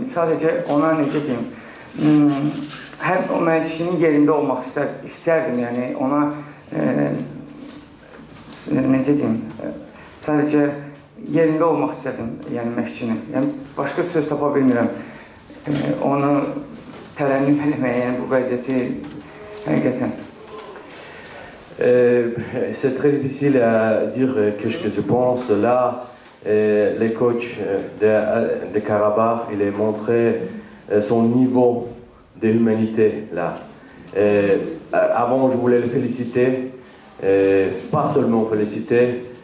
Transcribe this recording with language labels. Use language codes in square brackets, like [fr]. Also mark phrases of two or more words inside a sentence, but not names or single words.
[az] Sadəcə ona necə deyim, həm o məşqçinin yerində olmaq istərdim, yəni ona necə deyim, sadəcə yerində olmaq istədim, yəni məşqçinin. Yəni başqa söz tapa bilmirəm, onu tərənnüm eləməyə, yəni bu vəziyyəti həqiqətən. [fr] C'est très difficile à dire qu'est-ce que je pense. Là, les coachs de Karabakh, il a montré son niveau de humanité là. Avant, je voulais le féliciter, pas seulement féliciter.